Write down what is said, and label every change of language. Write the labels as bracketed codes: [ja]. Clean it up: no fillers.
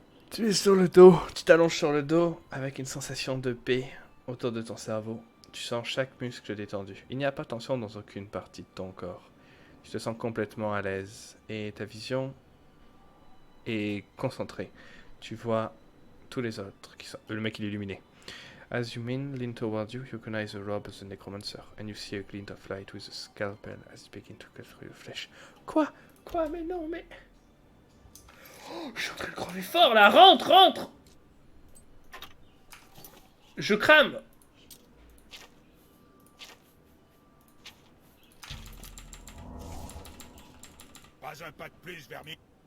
[fr] Tu es sur le dos, tu t'allonges sur le dos avec une sensation de paix autour de ton cerveau. Tu sens chaque muscle détendu. Il n'y a pas de tension dans aucune partie de ton corps. Tu te sens complètement à l'aise et ta vision est concentrée. Tu vois tous les autres qui sont... Le mec il est illuminé. [en] As you lean towards you, you recognize the robe as a necromancer, and you see a glint of light with a scalpel as it begins to cut through your flesh. [fr] Quoi? Mais non, mais... Oh, je suis en train de crever fort, là. Rentre! Je crame. Pas un pas de plus, Vermi.